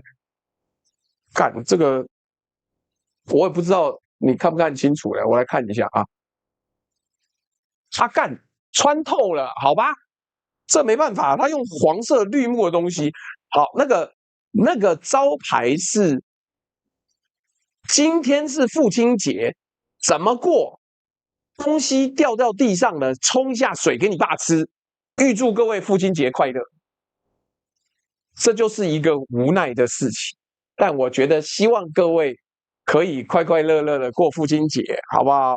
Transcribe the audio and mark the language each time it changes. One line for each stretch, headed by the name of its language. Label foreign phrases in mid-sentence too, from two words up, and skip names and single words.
Chinese: 幹這個，我也不知道你看不看清楚了，我來看一下啊。幹穿透了，好吧，這沒辦法，他用黃色綠幕的東西。好，那個招牌是今天是父親節，怎麼過？東西掉到地上了，沖一下水給你爸吃，預祝各位父親節快樂。這就是一個無奈的事情，但我覺得希望各位可以快快樂樂的過父親節，好不好？